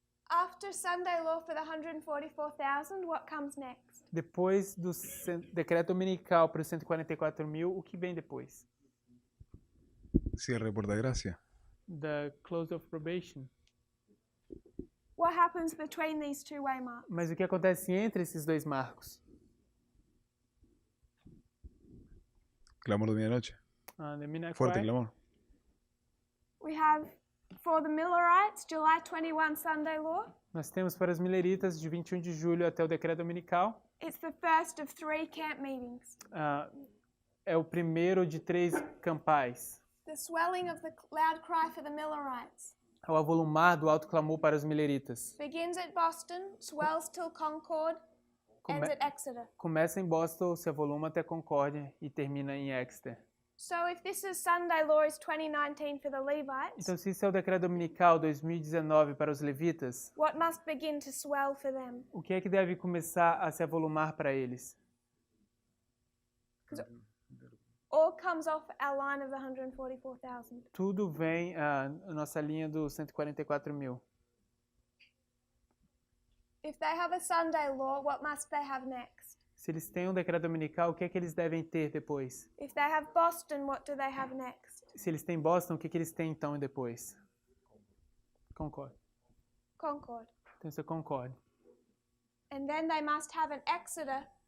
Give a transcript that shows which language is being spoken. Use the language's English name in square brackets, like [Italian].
[English] After Sunday law for the 144,000, what comes next? [Portuguese] Depois do decreto dominical para os 144 mil, o que vem depois? [Spanish] Cierre de porta de gracia. [English] The close of probation. What happens between these two waymarks? [Portuguese] Mas o que acontece entre esses dois marcos? [Spanish] Clamor de medianoche. [English] The midnight [Spanish] Fuerte [English] cry. [Spanish] clamor. [English] We have for the Millerites, July 21 Sunday law. [Portuguese] Nós temos para os mileritas de 21 de julho até o decreto dominical. [English] It's the first of 3 camp meetings. [Portuguese] É o primeiro de 3 campais. [English] The swelling of the loud cry for the Millerites. [Portuguese] O avolumar do alto clamor para os mileritas. [English] Begins at Boston, swells till Concord, ends at Exeter. [Portuguese] Começa em Boston, se avoluma até Concórdia e termina em Exeter. [English] So if this is Sunday law is 2019 for the Levites, [Portuguese] Então, se isso é o decreto dominical 2019 para os levitas, [English] what must begin to swell for them? [Portuguese] o que é que deve começar a se avolumar para eles? [English] All comes off our line of the 144,000. [Portuguese] Tudo vem a nossa linha dos 144 mil. [English] If they have a Sunday law, what must they have next? [Portuguese] Se eles têm um decreto dominical, o que é que eles devem ter depois? [English] If they have Boston, what do they have next? [Portuguese] Se eles têm Boston, o que eles têm então depois? [English] Concord. Concord. [Portuguese] Então isso é Concord. [English] And then they must have an Exeter